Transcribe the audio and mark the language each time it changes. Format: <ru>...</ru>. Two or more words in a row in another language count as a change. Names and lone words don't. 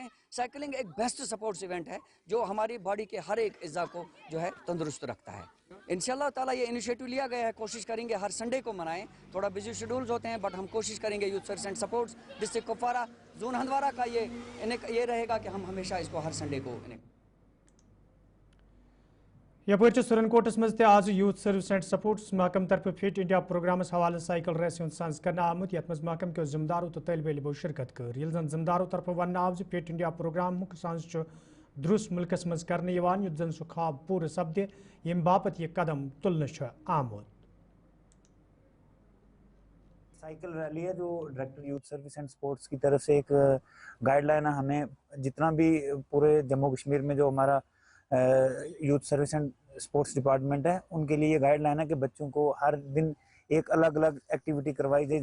<ur>سائیکلنگ ایک</ur> <en>best sports event</en> <ur>ہے جو ہماری باڈی کے ہر ایک اعضاء کو جو ہے تندرست رکھتا ہے۔ انشاءاللہ تعالیٰ یہ انیشیٹو لیا گیا ہے، کوشش کریں گے ہر سنڈے کو منائیں، تھوڑا</ur> <en>busy schedules</en> <ur>ہوتے ہیں بٹ ہم کوشش کریں گے۔</ur> <en>Youth Service and Sports District</en> <ur>کپوارہ زون ہندوارہ کا یہ رہے گا کہ ہم ہمیشہ اس کو ہر سنڈے کو</ur> <ks>یپر سرن کوٹس مز آز</ks> <en>Youth Service and Sports</en> <ks>محکم طرف</ks> <en>Fit India programs</en> <ks>حوالہ</ks> <en>cycle race</en> <ks>ہند سنز کرنا آمت، یت مز محکم کیو ذمہ دارو تو طالب علمو شرکت کر، یل زن ذمہ دارو طرف ون آو</ks> <en>Fit India program</en> <ks>سنز درست ملکس مز کرنے یوان، یت زن سہ خواب پور سپدے یم باپت یہ قدم تلن آمت۔</ks> <en>cycle rally</en> <ur>ہے جو</ur> <en>Director Youth Service and Sports</en> <ur>کی طرف سے ایک گائیڈ لائن ہے، ہمیں جتنا بھی پورے جموں کشمیر میں جو ہمارا</ur> <en>Youth Service and Sports Department</en> <ur>ہے ان کے لیے یہ گائیڈ لائن ہے کہ بچوں کو ہر دن ایک الگ الگ ایکٹیویٹی کروائی جائے۔</ur>